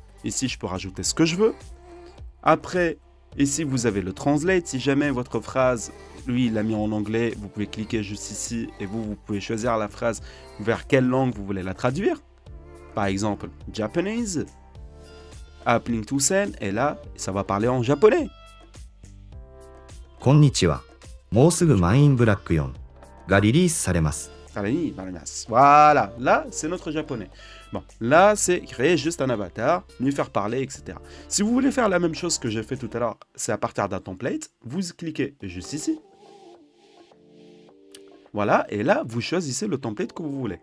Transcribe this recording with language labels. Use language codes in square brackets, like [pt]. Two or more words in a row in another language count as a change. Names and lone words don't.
[fr] Ici, je peux rajouter ce que je veux. Après, ici, vous avez le Translate. Si jamais votre phrase, lui, il l'a mis en anglais, vous pouvez cliquer juste ici et vous pouvez choisir la phrase vers quelle langue vous voulez la traduire. Par exemple, [en] Japanese, App Link to Send, [fr] et là, ça va parler en japonais. [ja] こんにちは。もうすぐマインブラック4がリリースされます。 [fr] Voilà, là, c'est notre japonais. Bon, là, c'est créer juste un avatar, lui faire parler, etc. Si vous voulez faire la même chose que j'ai fait tout à l'heure, c'est à partir d'un template, vous cliquez juste ici. Voilà, et là, vous choisissez le template que vous voulez.